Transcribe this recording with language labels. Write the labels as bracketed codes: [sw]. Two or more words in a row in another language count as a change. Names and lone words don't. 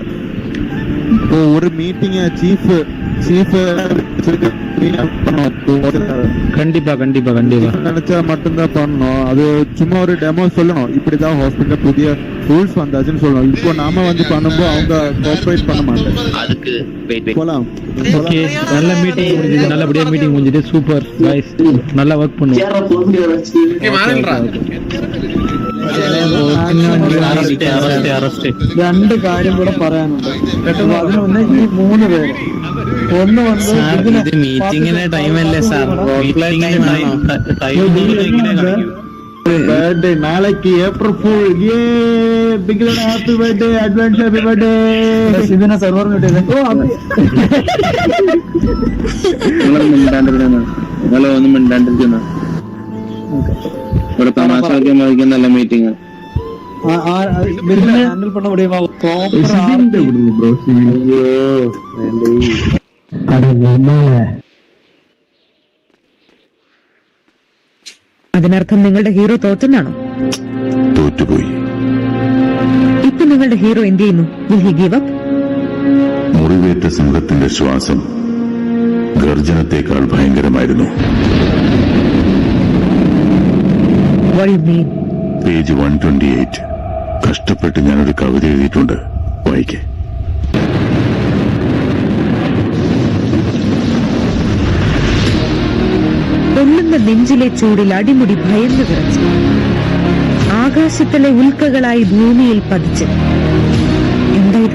[ta] இப்போ ஒரு மீட்டிங் சீஃப் கண்டிப்பா நினைச்சா மட்டும்தான் பண்ணணும். அது சும்மா ஒரு டெமோ சொல்லணும். இப்படிதான் ஹாஸ்பிட்டல் புதிய ரூல்ஸ் வந்தாச்சுன்னு சொல்லணும். இப்போ நாம வந்து பண்ணும்போது அவங்க கோஆபரேட் பண்ண மாட்டாங்க. அதுக்கு போலாம். ஓகே நல்ல மீட்டிங் முடிஞ்சது. நல்லபடியா மீட்டிங் முடிஞ்சது. [en] super guys. [ta] நல்லா வர்க் பண்ணுவோம். [ml] രണ്ട് കാര്യം കൂടെ പറയാനുണ്ട്. അതിനൊന്ന് ഈ 3 പേര് ഒന്ന് വന്ന് മീറ്റിംഗിന്റെ ടൈമല്ലേ സാർ? [ta] பர்த்டே நாளைக்கு [en] April Fool. ஏ பிகிலர் happy birthday, advance happy birthday. [ta] இதுனா சர்வர் கிட்ட ஓ [ml] ഒന്നും മിണ്ടാണ്ടിരിക്കുന്ന ഇവിടെ തമാശയൊക്കെ മതിക്കുന്നല്ല മീറ്റിംഗ്. [ta] ஹேண்டில் பண்ண முடியுமா? ப்ரோ [ml] അതിനർത്ഥം നിങ്ങളുടെ ഹീറോ തോറ്റെന്നാണോ? തോറ്റുപോയി. ഇപ്പൊ നിങ്ങളുടെ ഹീറോ എന്ത് ചെയ്യുന്നു? [en] Will he give up? [ml] മുറിവേറ്റ സിംഹത്തിന്റെ ശ്വാസം ഗർജനത്തെക്കാൾ ഭയങ്കരമായിരുന്നു. [en] What do you mean? [ml] പേജ് 128. കഷ്ടപ്പെട്ട് ഞാനൊരു കവിത എഴുതിയിട്ടുണ്ട്, വായിക്കേ. പൊള്ളുന്ന നെഞ്ചിലെ ചൂടിൽ അടിമുടി ഭയന്നു വിറച്ച് ആകാശത്തിലെ ഉൽക്കകളായി ഭൂമിയിൽ പതിച്ച് എന്താ ഇത്?